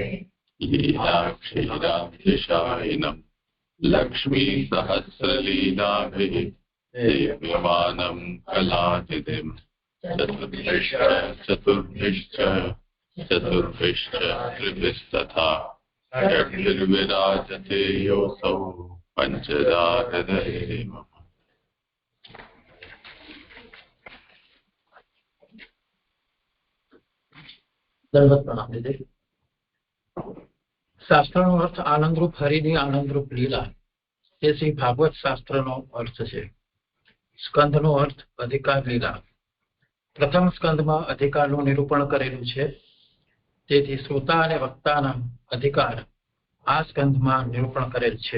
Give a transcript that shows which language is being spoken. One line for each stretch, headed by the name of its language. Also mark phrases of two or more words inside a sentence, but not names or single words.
Sanskrit: लीलाक्षीराब्धिशायिनं लक्ष्मीसहस्रलीलाभिः सेव्यमानं कलानिधिं चतुर्भिश्च त्रिभिस्तथा षड्भिर्विराजते योऽसौ पञ्चदा हृदये मम।
Hindi: दंडवत प्रणाम दीदी।
Gujarati: શાસ્ત્રનો અર્થ આનંદરૂપ હરિની આનંદરૂપ લીલા એ શ્રી ભાગવત શાસ્ત્રનો અર્થ છે। સ્કંધનો અર્થ અધિકાર લીલા। પ્રથમ સ્કંધમાં અધિકારનું નિરૂપણ કરેલું છે, તેથી શ્રોતા અને વક્તાના અધિકાર આ સ્કંધમાં નિરૂપણ કરેલ છે।